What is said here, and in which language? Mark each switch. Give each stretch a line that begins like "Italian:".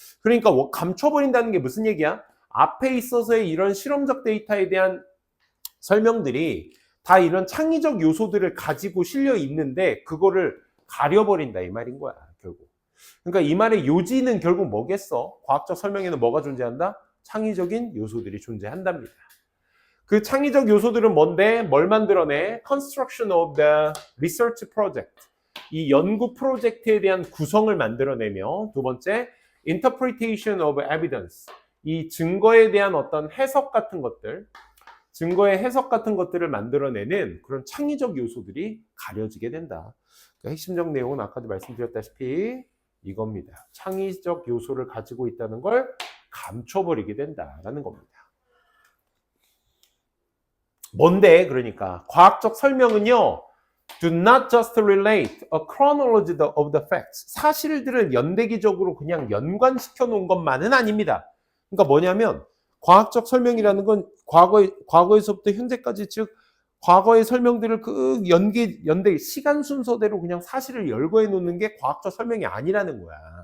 Korean: 그러니까 감춰버린다는 게 무슨 얘기야? 앞에 있어서의 이런 실험적 데이터에 대한 설명들이 다 이런 창의적 요소들을 가지고 실려 있는데 그거를 가려버린다 이 말인 거야 결국. 그러니까 이 말의 요지는 결국 뭐겠어? 과학적 설명에는 뭐가 존재한다? 창의적인 요소들이 존재한답니다. 그 창의적 요소들은 뭔데? 뭘 만들어내?
English: Construction of the research project.
Korean: 이 연구 프로젝트에 대한 구성을 만들어내며, 두 번째,
English: Interpretation of evidence.
Korean: 이 증거에 대한 어떤 해석 같은 것들, 증거의 해석 같은 것들을 만들어내는 그런 창의적 요소들이 가려지게 된다. 그러니까 핵심적 내용은 아까도 말씀드렸다시피 이겁니다. 창의적 요소를 가지고 있다는 걸 감춰버리게 된다라는 겁니다. 뭔데? 그러니까 과학적 설명은요,
English: do not just relate a chronology of the facts.
Korean: 사실들을 연대기적으로 그냥 연관시켜 놓은 것만은 아닙니다. 그러니까 뭐냐면 과학적 설명이라는 건 과거에서부터 현재까지, 즉 과거의 설명들을 그 연대 시간 순서대로 그냥 사실을 열거해 놓는 게 과학적 설명이 아니라는 거야.